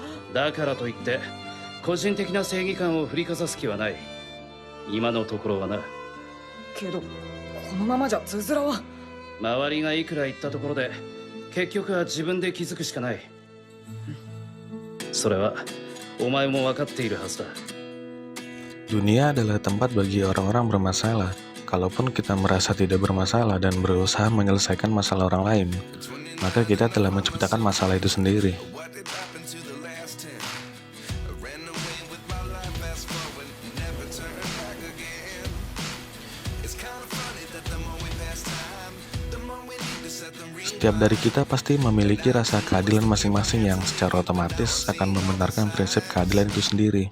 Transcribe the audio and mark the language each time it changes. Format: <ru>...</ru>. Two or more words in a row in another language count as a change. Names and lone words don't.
<ja>だからといって個人的な正義感を振りかざす気はない。今のところはな。けどこのままじゃズズラは。周りがいくら言ったところで結局は自分で気づくしかない。それはお前も分かっているはずだ。</ja> <id>Dunia adalah tempat bagi orang-orang bermasalah. Kalaupun kita merasa tidak bermasalah dan berusaha menyelesaikan masalah orang lain, maka kita telah menciptakan masalah itu sendiri. Setiap dari kita pasti memiliki rasa keadilan masing-masing yang secara otomatis akan membenarkan prinsip keadilan itu sendiri.</id>